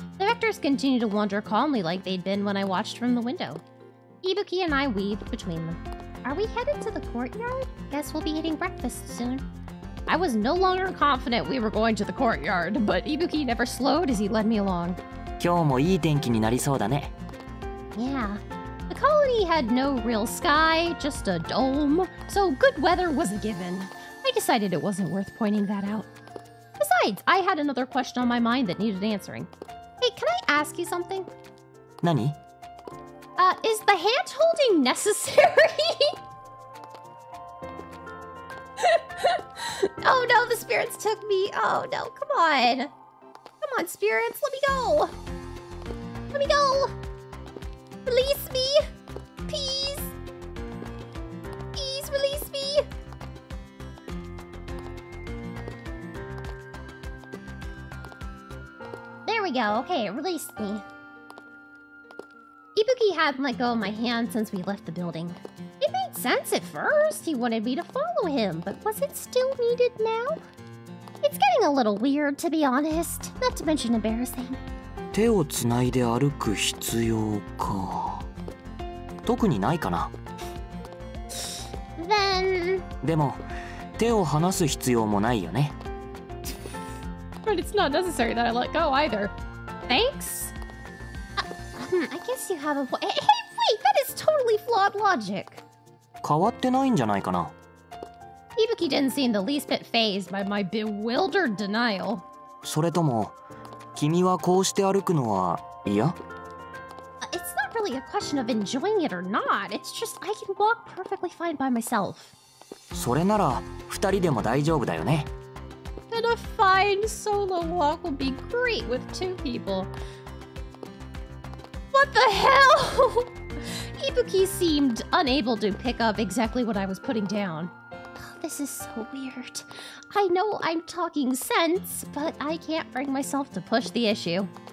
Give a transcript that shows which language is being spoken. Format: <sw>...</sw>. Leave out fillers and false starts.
<en>The vectors continued to wander calmly like they'd been when I watched from the window. Ibuki and I weaved between them. Are we headed to the courtyard? Guess we'll be eating breakfast soon. I was no longer confident we were going to the courtyard, but Ibuki never slowed as he led me along.</en> <ja>今日もいい天気になりそうだね</ja> <en>Yeah. The colony had no real sky, just a dome, so good weather was a given. I decided it wasn't worth pointing that out. Besides, I had another question on my mind that needed answering. Hey, can I ask you something?</en> <ja>何</ja> <en>Is the hand-holding necessary? Oh no, the spirits took me. Oh no, come on. Come on, spirits, let me go. Let me go. Release me. Please. Please release me. There we go. Okay, it released me. Ibuki hadn't let go of my hand since we left the building. It made sense at first. He wanted me to follow him, but was it still needed now? It's getting a little weird, to be honest. Not to mention embarrassing.</en> <ja>手をつないで歩く必要か。特にないかな。</ja> <en>Then...</en> <ja>でも手を離す必要もないよね。</ja> <en>But it's not necessary that I let go either. Thanks? I guess you have a point. Hey, wait! That is totally flawed logic.</en> <ja>変わってないんじゃないかな。</ja> <en>Ibuki didn't seem the least bit phased by my bewildered denial.</en> <ja>それとも君はこうして歩くのは嫌？</ja> <en>It's not really a question of enjoying it or not. It's just I can walk perfectly fine by myself.</en> <ja>それなら2人でも大丈夫だよね。</ja> <en>And a fine solo walk will be great with two people. What the hell? Ibuki seemed unable to pick up exactly what I was putting down. This is so weird. I know I'm talking sense, but I can't bring myself to push the issue.</en>